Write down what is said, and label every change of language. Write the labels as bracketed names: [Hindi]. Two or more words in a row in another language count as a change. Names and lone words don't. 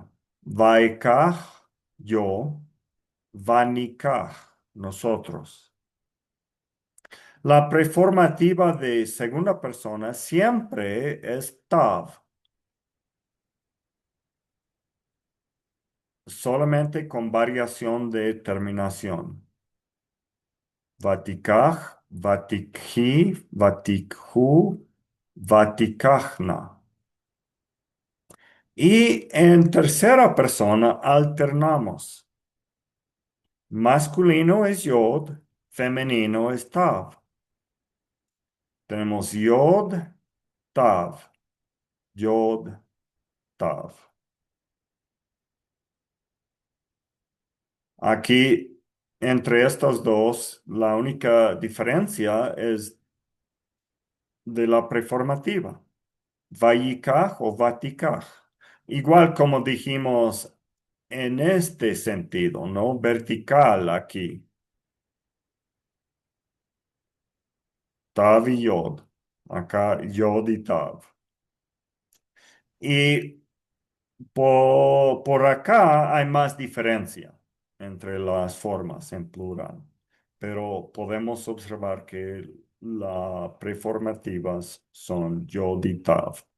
[Spanish] Vaikaj, yo. Vanikaj, nosotros. La preformativa de segunda persona siempre es tav, solamente con variación de terminación. [Hebrew] ותקח, ותקחי, ותקחו, ותקחנה. [Spanish] Y en tercera persona alternamos. Masculino es yod, femenino es tav. Tenemos yod, tav, yod, tav. Aquí, entre estos dos, la única diferencia es de la preformativa. [Hebrew] ויקח o ותקח. [Spanish] Igual como dijimos en este sentido, ¿no? Vertical aquí. Tav y yod. Acá yod y tav. Y por acá hay más diferencia entre las formas en plural, pero podemos observar que las preformativas son yod y tav.